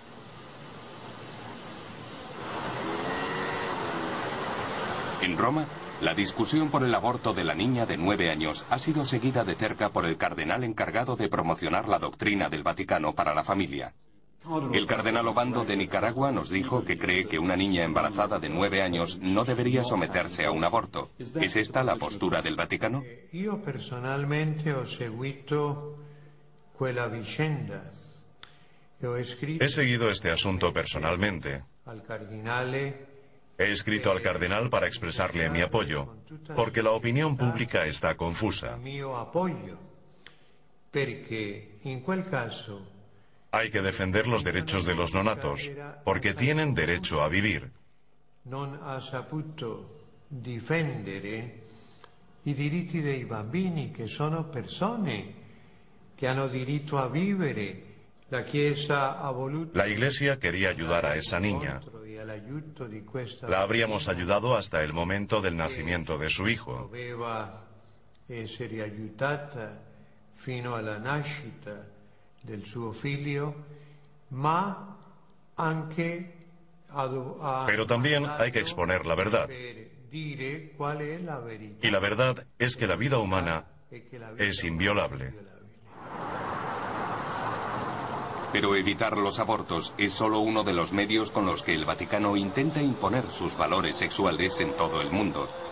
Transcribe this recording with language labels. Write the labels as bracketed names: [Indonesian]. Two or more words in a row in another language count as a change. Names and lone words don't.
[Spanish] En Roma, la discusión por el aborto de la niña de 9 años ha sido seguida de cerca por el cardenal encargado de promocionar la doctrina del Vaticano para la familia. El cardenal Obando de Nicaragua nos dijo que cree que una niña embarazada de 9 años no debería someterse a un aborto. ¿Es esta la postura del Vaticano? [Italian] Yo personalmente he seguito quella vicenda. [Spanish] He seguido este asunto personalmente. He escrito al cardenal para expresarle mi apoyo, porque la opinión pública está confusa. Hay que defender los derechos de los neonatos, porque tienen derecho a vivir. [Italian] Non ha saputo difendere i diritti dei bambini, che sono persone che hanno diritto a vivere. La Chiesa ha voluto. [Spanish] La Iglesia quería ayudar a esa niña. La habríamos ayudado hasta el momento del nacimiento de su hijo. [Italian] Doveva essere aiutata fino alla nascita del suo figlio, ma anche [Spanish] Pero también hay que exponer la verdad. Y la verdad es que la vida humana es inviolable. Pero evitar los abortos es solo uno de los medios con los que el Vaticano intenta imponer sus valores sexuales en todo el mundo.